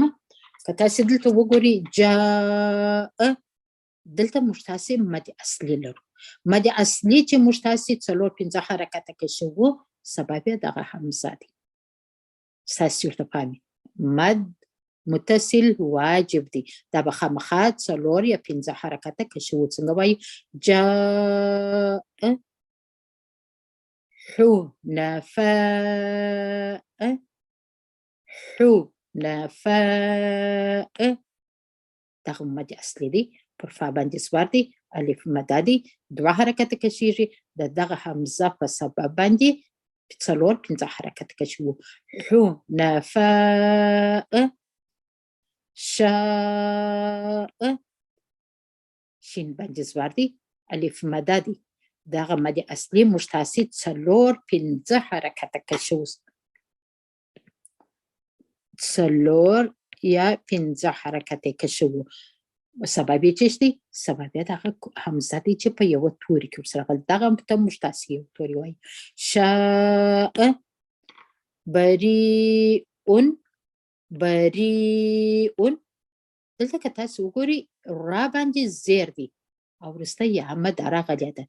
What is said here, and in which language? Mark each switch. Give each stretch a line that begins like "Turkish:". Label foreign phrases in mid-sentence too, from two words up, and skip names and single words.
Pashto: که تاسې دلته وګورئ جاء دلته موږ تاسې مد اصلي لرو. مد اصلي چې موږ تاسې 4-5 حرکت کشو سبب دغه حمزه دی. ستاسې ورته پامې مد متصل واجب دی دا به خامخا 4 یا 5 حرکت کشو. څنګه وایي
Arabic: جاء حنفاء حنفاء.
Pashto: دغه مد اصلي دی پر فا باندې سوار دی الف مده دی 2 حرکت کشیږي دغه حمزه په سبب باندې 4-5 حرکت کشو. حنفاء شاء شین باندې سوار دی الف مده دی دغه مد اصلي موږ تاسې 4-5 حرکت کشو 4 یا 5 حرکت کشو. سبب یې څه دی؟ سبب یې دغه حمزه دی چې په یوه توري کې ورسره راغلی دغه ته موږ تاسې یو توري وایو
Arabic: شاء بریء بریء.
Pashto: دلته که تاسې وګورئ را باندې زیر دی او وروسته یې مد راغلی ده.